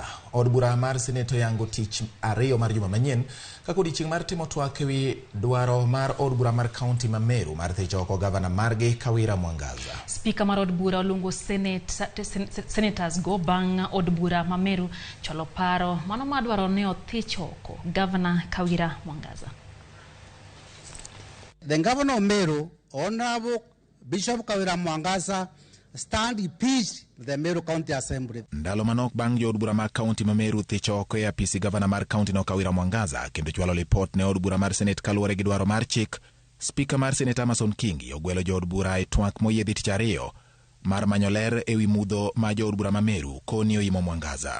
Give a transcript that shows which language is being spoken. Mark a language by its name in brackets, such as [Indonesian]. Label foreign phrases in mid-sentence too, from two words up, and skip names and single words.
[Luo (Kenya and Tanzania)] Od bura mar seneto yango tich ariyo mar juma manyien kako odiochieng' mar timo twak ewi dwaro mar od bura mar kaunti ma Meru mar thicho oko gavana margi Kawira Mwangaza. Spika mar od bura oluongo senators go bang' od bura ma Meru cholo paro mano madwaro ne othicho oko gavana Kawira Mwangaza. [English] The governor of Meru, Honorable Bishop Kawira Mwangaza, stand in peace with the Meru County Assembly. [Luo (Kenya and Tanzania)] Ndalo manok bang' jo od bura mar kaunti ma Meru thicho oko e apisi gavana mar kaunti no Kawira Mwangaza kendo chwalo lipot ne od bura mar Senate kaluwore gi dwaro mar chik. Spika mar Senate Amason Kingi ogwelo jo od bura e twak moyiedhi tich ariyo mar manyo ler ewi mudho ma jo od bura ma Meru koni Oimo Mwangaza.